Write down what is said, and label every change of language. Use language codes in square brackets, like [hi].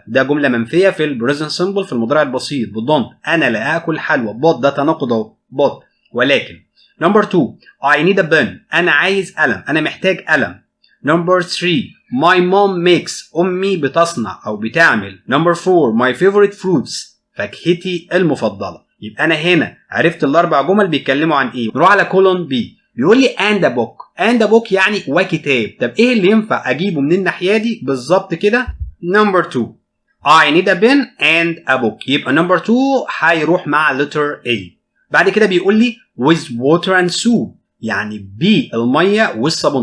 [ar] ده جمله منفيه في البريزنت سمبل في المضارع البسيط don't. انا لا اكل حلوى. but ده تناقض اهو but. [en] ولكن number 2 I need a pen. [ar] انا عايز قلم. انا محتاج قلم. [en] number 3 my mom makes. [ar] امي بتصنع او بتعمل. [en] number 4 my favorite fruits. [ar] فاكهتي المفضله. يبقى انا هنا عرفت الاربع جمل بيتكلموا عن ايه. نروح على كولون بي بيقول لي [en] and a book [ar] يعني وكتاب. طب ايه اللي ينفع اجيبه من الناحيه دي بالظبط كده؟ [en] number 2 I need a pen and a book. [ar] يبقى number 2 هيروح مع letter A. بعد كده بيقول لي [en] with water and soup [ar] يعني بالميه والصابون.